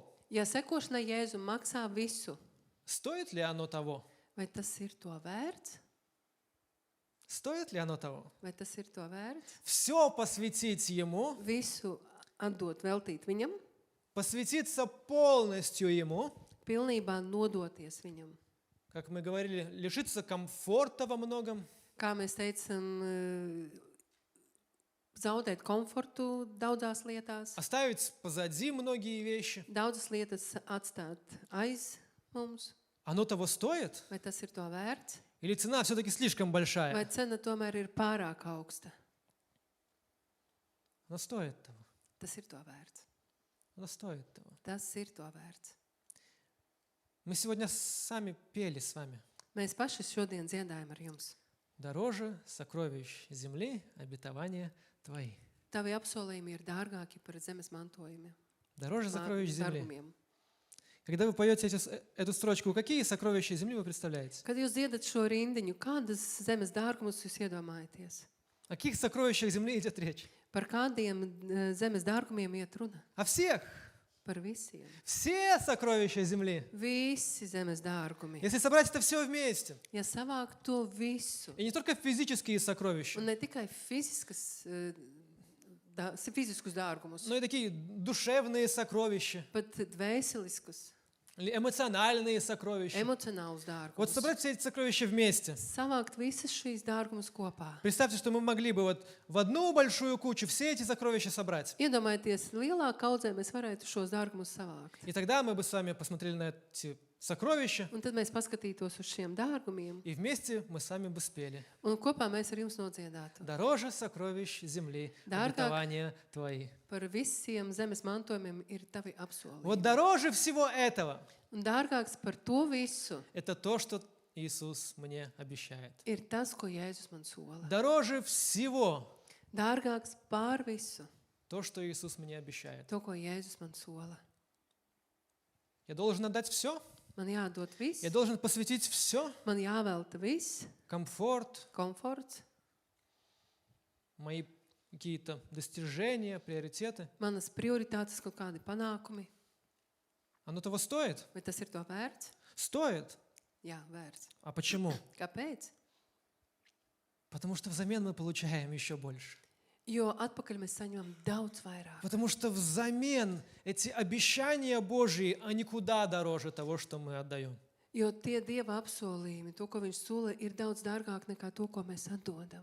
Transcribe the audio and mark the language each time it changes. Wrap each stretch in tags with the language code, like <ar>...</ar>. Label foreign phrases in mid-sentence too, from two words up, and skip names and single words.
<lv>Ja sekošana Jēzum maksā visu,</lv> <ru>стоит ли оно того?</ru> <lv>vai tas ir to vērts?</lv> <ru>Стоит ли оно того?</ru> <lv>Vai tas ir to vērts?</lv> <ru>Все посвятить Ему,</ru> <lv>Visu atdot, veltīt viņam,</lv> <ru>посвятиться полностью Ему,</ru> <lv>pilnībā nodoties viņam.</lv> <ru>как мы говорили, лишиться комфорта во многом,</ru> <lv>Kā mēs teicam, zaudēt komfortu daudzās lietās,</lv> <ru>оставить позади многие вещи.</ru> <lv>daudzas lietas atstāt aiz mums.</lv> <ru>Оно того стоит?</ru> <lv>Vai tas ir to vērts?</lv> <ru>Или цена все-таки слишком</ru> <lv>Vai</lv> <ru>большая?</ru> <lv>cena tomēr ir pārāk augsta?</lv> <ru>Оно стоит того.</ru> <lv>Tas ir to vērts.</lv> <ru>Оно стоит того.</ru> <lv>Tas ir to vērts.</lv> <ru>Мы сегодня сами пели с вами.</ru> <lv>Mēs paši šodien dziedājam ar jums.</lv> <ru>Дороже сокровищ земли, обетования Твои.</ru> <lv>Tavi apsolījumi ir dārgāki par zemes mantojumiem,</lv> <ru>Дороже сокровищ земли.</ru> <lv>darbumiem.</lv> <ru>Когда вы поете эту строчку, какие сокровища земли вы представляете?</ru> <lv>Kad jūs dziedat šo rindiņu, kādas zemes dārgumus jūs iedomājaties?</lv> <ru>О каких сокровищах земли идет речь?</ru> <lv>Par kādiem zemes dārgumiem iet runa?</lv> <ru>О всех.</ru> <lv>Par visiem.</lv> <ru>Все сокровища земли.</ru> <lv>Visi zemes dārgumi.</lv> <ru>Если собрать это все вместе,</ru> <lv>Ja savākt to visu,</lv> <ru>и не только физические сокровища,</ru> <lv>un ne tikai fiziskus dārgumus,</lv> <ru>но и такие душевные сокровища,</ru> <lv>bet dvēseliskus,</lv> <ru>или эмоциональные сокровища.</ru> <lv>emocionālus</lv> <ru>Вот</ru> <lv>dārgumus.</lv> <ru>собрать все эти сокровища вместе.</ru> <lv>Savākt visas šīs dārgumus kopā.</lv> <ru>Представьте, что мы могли бы вот в одну большую кучу все эти сокровища собрать.</ru> <lv>Iedomājieties, lielā kaudzē mēs varētu šos dārgumus savākt.</lv> <ru>И тогда мы бы с вами посмотрели на эти сокровища,</ru> <lv>Un tad mēs paskatītos uz šiem dārgumiem,</lv> <ru>и вместе мы с вами бы спели.</ru> <lv>un kopā mēs ar jums nodziedātu</lv> <ru>Дороже сокровищ земли, Дорого. обетования Твои.</ru> <lv>par visiem zemes mantojumiem ir tavi</lv> <ru>Вот</ru> <lv>apsolījumi.</lv> <ru>дороже всего этого,</ru> <lv>Un dārgāks par to visu</lv> <ru>это то, что Иисус мне обещает.</ru> <lv>ir tas, ko Jēzus man sola.</lv> <ru>Дороже всего</ru> <lv>Dārgāks pār visu,</lv> <ru>то, что Иисус мне обещает.</ru> <lv>to, ko Jēzus man sola.</lv> <ru>Я должен отдать все,</ru> <lv>Man jādod viss,</lv> <ru>я должен посвятить все,</ru> <lv>man jāvelta viss,</lv> <ru>комфорт,</ru> <lv>komforts,</lv> <ru>мои какие-то достижения, приоритеты.</ru> <lv>manas prioritātes, kaut kādi panākumi.</lv> <ru>Оно того стоит?</ru> <lv>Vai tas ir to vērts?</lv> <ru>Стоит.</ru> <lv>Jā, vērts.</lv> <ru>А почему?</ru> <lv>Kāpēc?</lv> <ru>Потому что взамен мы получаем еще больше.</ru> <lv>Jo atpakaļ mēs saņemam daudz vairāk.</lv> <ru>Потому что взамен эти обещания Божьи, они куда дороже того, что мы отдаем.</ru> <lv>Jo tie Dieva apsolījumi, to, ko Viņš sola, ir daudz dārgāk nekā to, ko mēs atdodam.</lv>